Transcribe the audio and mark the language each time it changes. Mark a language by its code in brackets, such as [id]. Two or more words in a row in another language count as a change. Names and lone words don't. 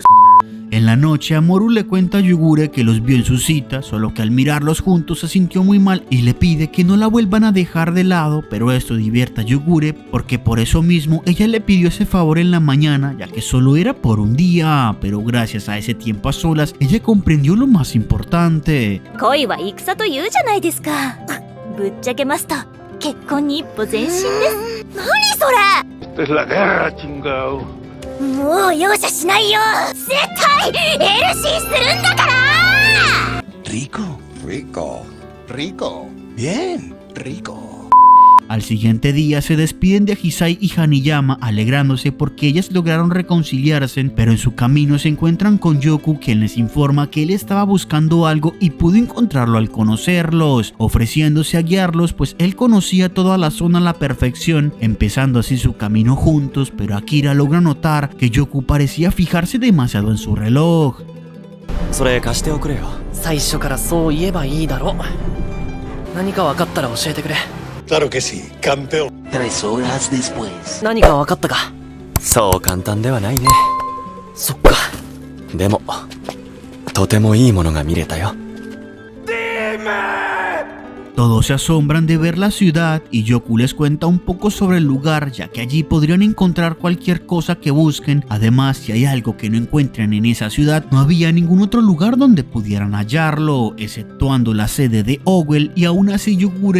[es] En la noche, Amoru le cuenta a Yugure que los vio en su cita, solo que al mirarlos juntos se sintió muy mal y le pide que no la vuelvan a dejar de lado, pero esto divierte a Yugure porque por eso mismo ella le pidió ese favor en la mañana, ya que solo era por un día, pero gracias a ese tiempo a solas, ella comprendió lo más importante. [ja] 恋は戦というじゃないですか。ぶっちゃけますと結婚に一歩前進です。何それ。 [es] Esta es la guerra, chingao. [ja] もう容赦しないよ。絶対エルシーするんだから。 [es] Rico, rico, rico. Bien, rico. Al siguiente día se despiden de Hisai y Hanayama alegrándose porque ellas lograron reconciliarse, pero en su camino se encuentran con Yoku, quien les informa que él estaba buscando algo y pudo encontrarlo al conocerlos, ofreciéndose a guiarlos pues él conocía toda la zona a la perfección, empezando así su camino juntos, pero Akira logra notar que Yoku parecía fijarse demasiado en su reloj. [ja] それ貸しておくれよ。最初からそう言えばいいだろう。何か分かったら教えてくれ。 [es] Claro que sí, campeón. 3 horas después. [ja] 何か分かったか。そう簡単ではないね。そっか。でもとてもいいものが見れたよ。 [es] Todos se asombran de ver la ciudad y Yoku les cuenta un poco sobre el lugar, ya que allí podrían encontrar cualquier cosa que busquen. Además, si hay algo que no encuentren en esa ciudad, no había ningún otro lugar donde pudieran hallarlo, exceptuando la sede de Owell, y aún así Yogure